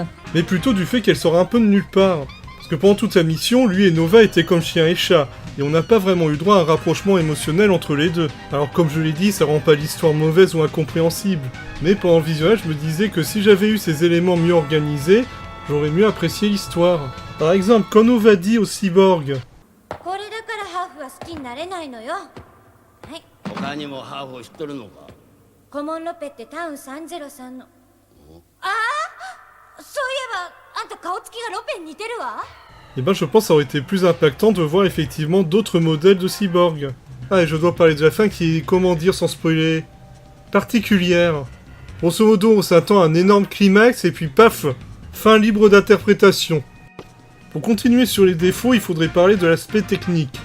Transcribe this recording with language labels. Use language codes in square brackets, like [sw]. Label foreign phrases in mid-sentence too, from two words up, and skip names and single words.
[fr] mais plutôt du fait qu'elle sort un peu de nulle part. Parce que pendant toute sa mission, lui et Nova étaient comme chien et chat, et on n'a pas vraiment eu droit à un rapprochement émotionnel entre les deux. Alors comme je l'ai dit, ça rend pas l'histoire mauvaise ou incompréhensible. Mais pendant le visionnage, je me disais que si j'avais eu ces éléments mieux organisés, j'aurais mieux apprécié l'histoire. Par exemple, quand Nova dit au cyborg [ja] これだからハーフは好きになれないのよ。はい、他にもハーフを知っとるのか。コモンロペってタウン303の。ああ、そういえばあんた顔つきがロペに似てるわ。 [fr] et ben je pense que ça aurait été plus impactant de voir effectivement d'autres modèles de cyborg. Ah, et je dois parler de la fin qui est, comment dire sans spoiler, particulière. Grosso modo, on s'attend à un énorme climax et puis paf, fin libre d'interprétation. Pour continuer sur les défauts, il faudrait parler de l'aspect technique.